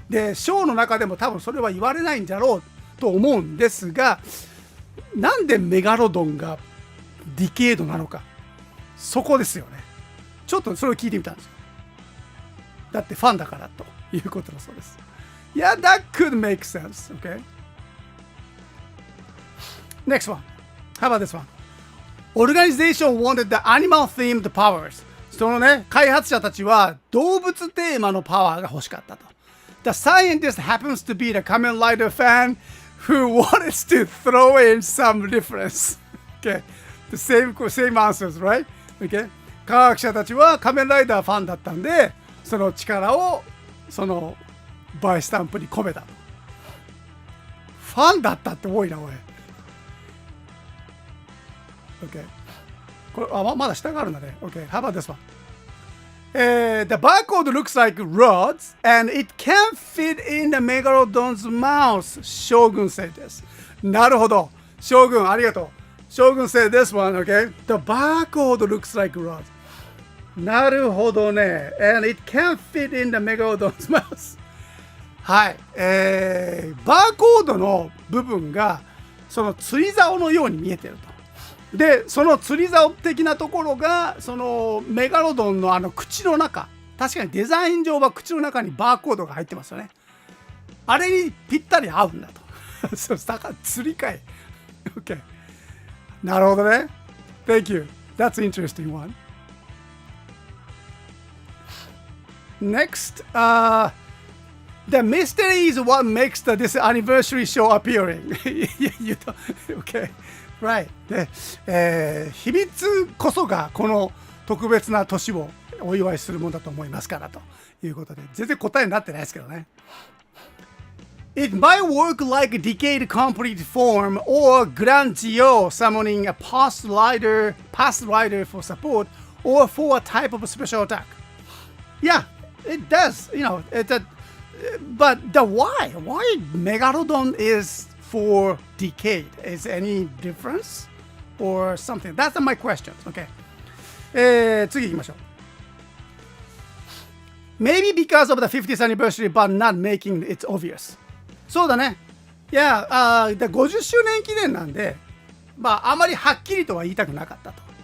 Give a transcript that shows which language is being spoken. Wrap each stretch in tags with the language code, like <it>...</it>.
<ja>で、ショーの中でも多分それは言われないんだろうと思うんですが、なんでメガロドンがディケードなのか、そこですよね。ちょっとそれを聞いてみたんですよ。だってファンだからということだそうです。</ja> <en>Yeah, that could make sense. Okay. Next one. How about this one? Organization wanted the animal themed powers. そのね、開発者たちは動物テーマのパワーが欲しかったと。 The scientist happens to be the Kamen Rider fan who wanted to throw in some reference. Okay. The same answers, right? Okay.</en> <ja>科学者たちは仮面ライダーファンだったんで、その力をそのバイスタンプに込めたと。ファンだったって多いな、おい。</ja> <en>Okay.</en> <ja>これまだ下があるんだね。</ja> <en>Okay. How about this one? The barcode looks like rods and it can't fit in the Megalodon's mouth. Shogun said this.</en> <ja>なるほど。将軍、ありがとう。</ja> <en>将軍 said this one. Okay. The barcode looks like rods.</en> <ja>なるほどね。</ja> <en>And it can't fit in the Megalodon's mouth.</en> <ja>はい。バーコードの部分がその釣り竿のように見えてると。で、その釣り竿的なところがそのメガロドンの口の中、確かにデザイン上は口の中にバーコードが入ってますよね。あれにぴったり合うんだと。そう、だから釣りかい。OK。 なるほどね。</ja> <en>Thank you. That's an interesting one. Next, the mystery is what makes this anniversary show appearing. You don't, okay.Right.</en> <ja>で、秘密こそがこの特別な年をお祝いするものだと思いますからということで、全然答えになってないですけどね。</ja> <en>It might work like a decayed complete form or Grandio summoning a past rider for support or for a type of special attack. Yeah, it does. You know, but the why Megalodon is for decade. Is any difference or something? That's my question. Okay.</en> <ja>次行きましょう。</ja> <en>Maybe because of the 50th anniversary, but not making it obvious.</en> <ja>そうだね。いや、50周年記念なんで、あまりはっきりとは言いたくなかったと。</ja>